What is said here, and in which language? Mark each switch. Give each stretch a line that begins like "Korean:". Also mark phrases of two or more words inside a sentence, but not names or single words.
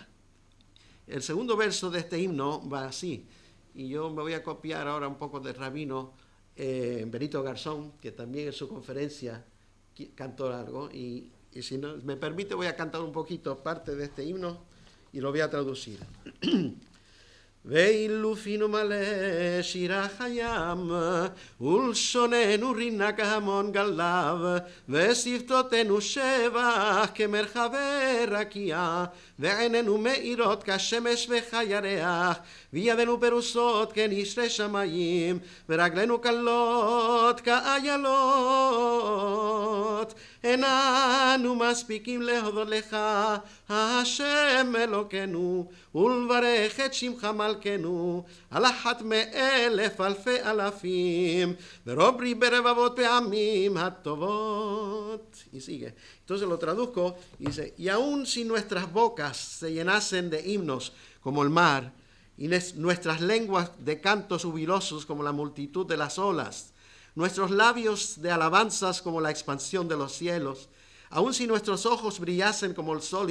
Spanish: El segundo verso de este himno va así, y yo me voy a copiar ahora un poco del rabino Benito Garzón, que también en su conferencia cantó algo, y si no, me permite, voy a cantar un poquito parte de este himno y lo voy a traducir.
Hebrew: ואילו פינו מלא שירה כים ולשוננו רנה כהמון גליו ושפתותינו שבח כמרחבי רקיע ועינינו מאירות כשמש וכירח וידינו פרושות כנשרי שמים ורגלינו קלות כאילות אין אנו מספיקים להודות לך, השם אלוקינו, ולברך את שמך מלכנו, על אחת מאלף אלפי אלפים, ורוב ברבבות פעמים הטובות.
Spanish: Y sigue. Entonces lo traduzco y dice, y aun si nuestras bocas se llenasen de himnos como el mar, y nuestras lenguas de cantos jubilosos como la multitud de las olas, nuestros labios de alabanzas como la expansión de los cielos, aun si nuestros ojos brillasen como el sol